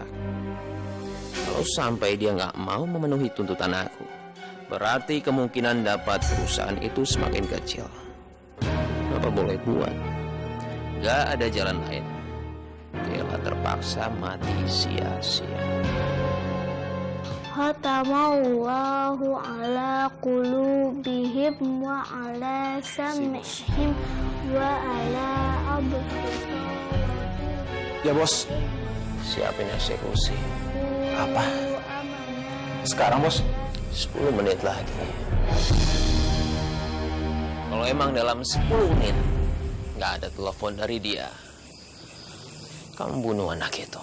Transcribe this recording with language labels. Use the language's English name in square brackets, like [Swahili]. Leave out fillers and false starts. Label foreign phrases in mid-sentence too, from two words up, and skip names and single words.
[Indonesian] Kalau sampai dia nggak mau memenuhi tuntutan aku, berarti kemungkinan dapat perusahaan itu semakin kecil. Apa boleh buat? Gak ada jalan lain. Dela terpaksa mati sia-sia. [Arabic] ختم الله على قلوبهم وعلى سمعهم وعلى أبصارهم. [Indonesian] Ya bos. Siapin eksekusi. Apa? Sekarang bos? 10 menit lagi. Kalau emang dalam 10 menit nggak ada telepon dari dia, kamu bunuh anak itu.